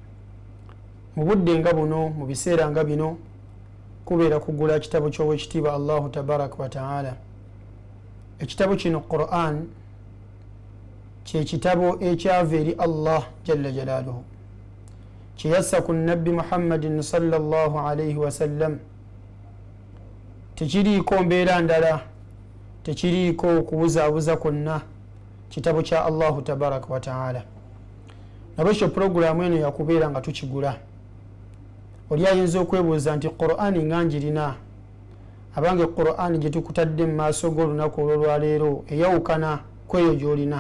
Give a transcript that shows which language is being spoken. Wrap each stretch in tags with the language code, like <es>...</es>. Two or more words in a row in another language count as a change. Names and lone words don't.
<lg>Mu budde nga buno, mu biseera nga bino, kubeera kugula kitabo ky'owekitiibwa</lg> <ar>الله تبارك وتعالى.</ar> <lg>Ekitabo kino Qur'an kye kitabo ekyava eri Allah</lg> <ar>جل جلاله,</ar> <lg>kyeyassa ku nabbi Muhammadin</lg> <ar>صلى الله عليه وسلم.</ar> <lg>Tekiriiko mbeera ndala, tekiriiko okubuzaabuza kwonna, kitabo kya</lg> <ar>الله تبارك وتعالى.</ar> <lg>Nabwekyo puroguramu eno yakubeera nga tukigula. Oli ayinza okwebuuza nti Qur'an nga njirina, abange Qur'an gye tukutadde mu maaso g'olunaku olw'olwaleero eyawukana kweyo gy'olina.</lg>